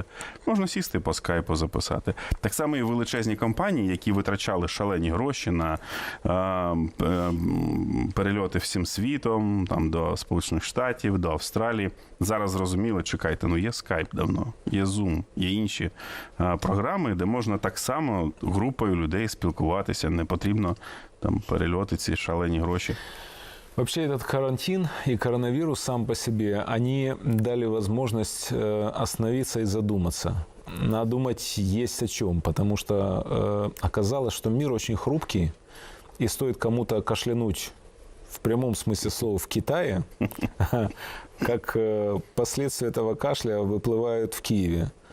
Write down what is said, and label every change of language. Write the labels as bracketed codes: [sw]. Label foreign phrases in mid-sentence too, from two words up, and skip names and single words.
[uk] Можна сісти по скайпу записати. Так само і величезні компанії, які витрачали шалені гроші на перельоти всім світом, до Сполучених Штатів, до Австралії. Зараз зрозуміли, чекайте, є скайп давно, є Zoom, є інші програми, де можна так само групою людей спілкуватися, не потрібно перельоти, ці шалені гроші. [ru] Вообще этот карантин и коронавирус сам по себе, они дали возможность остановиться и задуматься. Надо думать есть о чем, потому что оказалось, что мир очень хрупкий, и стоит кому-то кашлянуть в прямом смысле слова в Китае, как последствия этого кашля выплывают в Киеве.